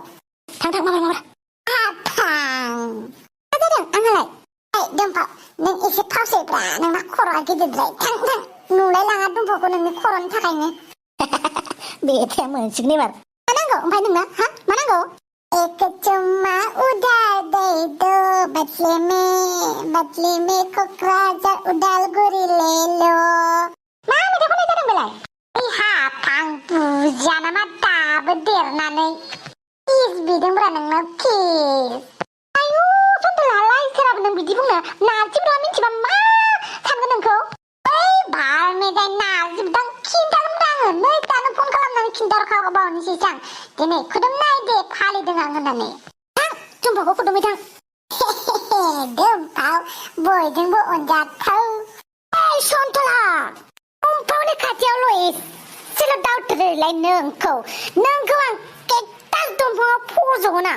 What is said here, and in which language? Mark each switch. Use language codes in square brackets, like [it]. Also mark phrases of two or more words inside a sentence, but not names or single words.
[brx] थां माबा हाफां मा जादों आंहालाय दुम्फाव नों एसे फावसैब्रा नोंना खर'आ गिदिरद्राय थां नुलाय लाङा दुम्फावखौ नोंनि खर'नि थाखायनो बेथे मोनसिगोन एबार मा नांगौ ओमफ्राय नोंना हा मा नांगौ [hi] एक चुम्मा उधार दे दो बदले में [brx] क'क्राझार उदालगुरि [hi] ले लो [brx] मा मेथाइ खननाय जादों बेलाय हाब आं बुजिया नामा दाबो देरनानै किस बिदोंब्रा नोंनाव किस आयु सन्थलालाय सोराबो नों बिदि बुंनो नारजिब्रा मिथिबा मा सानगोन नोंखौ ओइ बारमेजाय नारजिबदां खिन्थागोनब्रा आङो नै दानो फन खालामनानै खिन्थाहरखाबावनोसै आं दिनै खुदुमनाय दे फालिदों आं होननानै थां दुम्फाखौ खुदुमै थां दुम्फाव बयजोंबो अनजाथाव ओइ सन्थला दुम्फावनि खाथियावल' एसेल' दावथ्रोलाय नोंखौ आं केकटास दंफाङाव फज'गोन आं